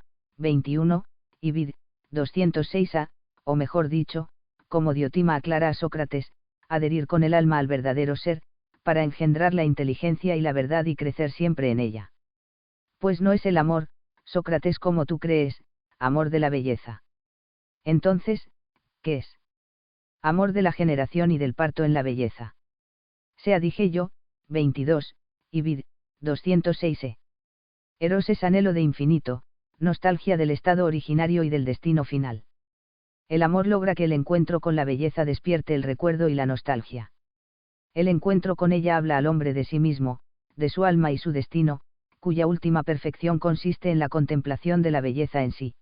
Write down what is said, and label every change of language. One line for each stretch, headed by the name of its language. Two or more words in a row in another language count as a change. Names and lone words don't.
Spanish: 21, Ibid, 206a, o mejor dicho, como Diotima aclara a Sócrates, adherir con el alma al verdadero ser, para engendrar la inteligencia y la verdad y crecer siempre en ella. Pues no es el amor, Sócrates, como tú crees, amor de la belleza. Entonces, ¿qué es? Amor de la generación y del parto en la belleza. Sea, dije yo. 22, Ibid, 206e. Eros es anhelo de infinito, nostalgia del estado originario y del destino final. El amor logra que el encuentro con la belleza despierte el recuerdo y la nostalgia. El encuentro con ella habla al hombre de sí mismo, de su alma y su destino, cuya última perfección consiste en la contemplación de la belleza en sí.